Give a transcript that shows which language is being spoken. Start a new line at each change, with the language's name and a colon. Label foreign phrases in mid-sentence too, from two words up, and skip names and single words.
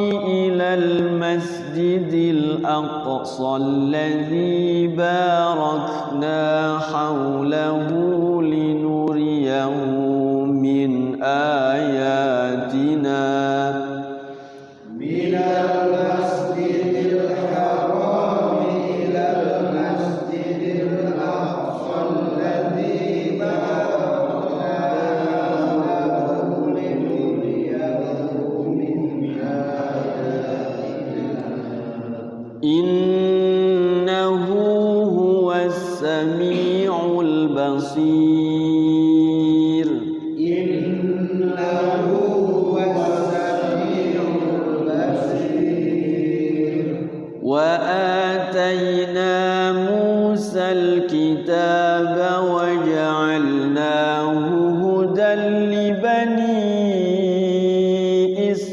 Arabic: إلى المسجد الأقصى الذي باركنا حوله لنريه من آياتنا. من المسجد الحرام إلى المسجد الأقصى الذي باركنا حوله لنريه من آياتنا. إنه هو السميع البصير. إنه هو السميع البصير. Wa آتينا موسى الكتاب وجعلناه هدى لبني